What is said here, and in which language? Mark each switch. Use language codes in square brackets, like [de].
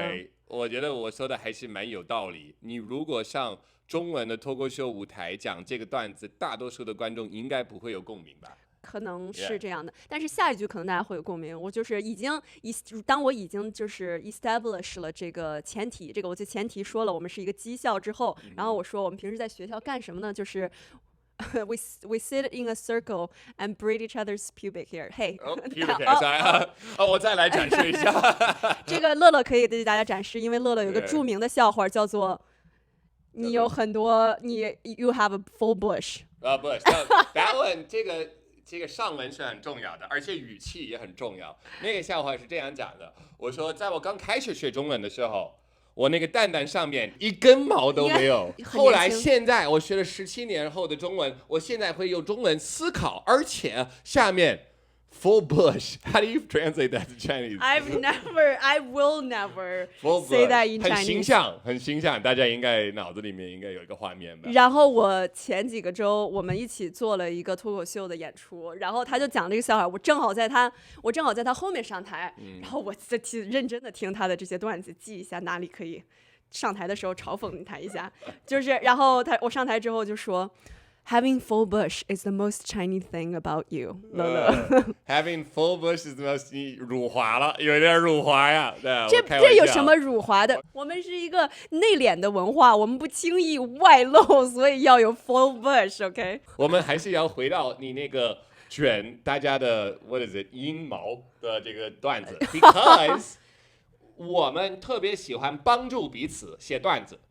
[zh] Anyway， 我觉得我说的还是蛮有道理。你如果上中文的脱口秀舞台讲这个段子，大多数的观众应该不会有共鸣吧？可能是这样的，但是下一句可能大家会有共鸣。我就是当我已经就是 establish 了这个前提，我就前提说了我们是一个技校之后，然后我说我们平时在学校干什么呢？就是 [en] we sit in a circle and braid each other's pubic hair. Hey， pubic hair， [zh] 我再来展示一下。这个乐乐可以给大家展示，因为乐乐有一个著名的笑话叫做你有很多 [en] you have a full bush。 That one [zh] 这个上文是很重要的，而且语气也很重要。那个笑话是这样讲的：我说，在我刚开始学中文的时候，我那个蛋蛋上面一根毛都没有。后来现在我学了17年后的中文，我现在会用中文思考，而且下面 [en] full bush. How do you translate that to Chinese? I will never say that in Chinese. [zh] 很形象，大家应该脑子里面应该有一个画面吧。然后我前几个周我们一起做了一个脱口秀的演出，然后他就讲这个笑话，我正好在他后面上台，然后我在认真的听他的这些段子，记一下哪里可以上台的时候嘲讽他一下，就是然后我上台之后就说。 [en] Having full bush is the most Chinese thing about you， 乐乐。 Having full bush is the most [zh] 辱华了，有点辱华呀。这有什么辱华的？我们是一个内敛的文化，我们不轻易外露，所以要有 [en] full bush。 [zh] OK，我们还是要回到你那个卷大家的 [en] what is it [zh] 阴毛的这个段子 ，because 我们特别喜欢帮助彼此写段子。